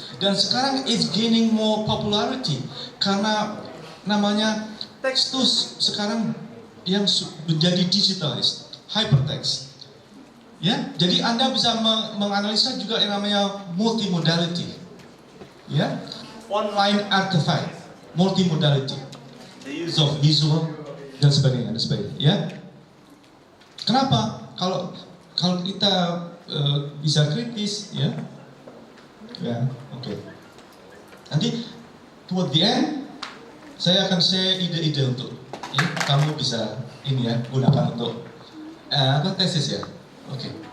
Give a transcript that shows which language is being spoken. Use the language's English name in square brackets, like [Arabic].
[Indonesian] Dan sekarang [English] it's gaining more popularity [Indonesian] karena namanya tekstus sekarang yang menjadi digitalized, hypertext. Ya, jadi Anda bisa menganalisa juga yang namanya multimodality. [English] Ya, online artifact, multimodality. The use of visual [Indonesian] dan sebagainya, ya. Kenapa? Kalau kita bisa kritis, ya, oke. Nanti [English] toward the end, [Indonesian] saya akan share ide-ide untuk, ya, kamu bisa ini ya gunakan untuk tesis ya, oke.